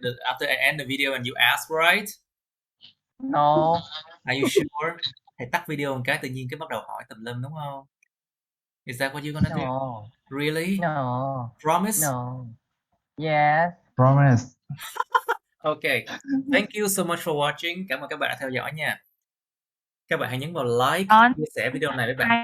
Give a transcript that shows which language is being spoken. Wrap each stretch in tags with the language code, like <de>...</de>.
<en>After I end the video and you ask, right? No. Are you sure?</en> <vi>Thầy tắt video một cái tự nhiên cái bắt đầu hỏi tùm lum đúng không?</vi> <en>Is that what you're gonna do? No. Really? No. Promise? No. Yes. Promise. Okay. Thank you so much for watching.</en> <vi>Cảm ơn các bạn đã theo dõi nha. Các bạn hãy nhấn vào like, chia sẻ video này với bạn.</vi>